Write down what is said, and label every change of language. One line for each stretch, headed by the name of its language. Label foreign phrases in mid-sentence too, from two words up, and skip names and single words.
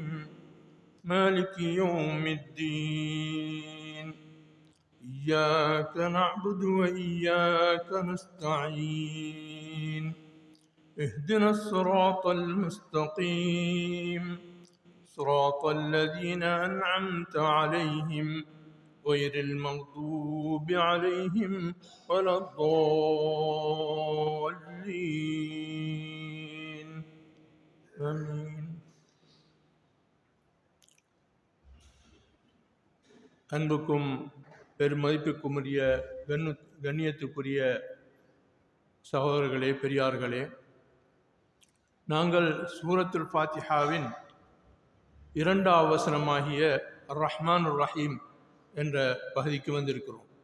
Arabic: مالك يوم الدين إياك نعبد وإياك نستعين اهدنا الصراط المستقيم صراط الذين أنعمت عليهم غير المغضوب عليهم ولا الضالين آمين.
Tamil: அன்புக்கும் பெருமதிப்புக்குரிய கண்ணியத்துக்குரிய சகோதரர்களே, பெரியார்களே, நாங்கள் சூரத்துல் ஃபாத்திஹாவின் இரண்டாவது வசனமாகிய
Arabic: الرحمن رحيم
Tamil: என்ற பகுதிக்கு வந்திருக்கிறோம்.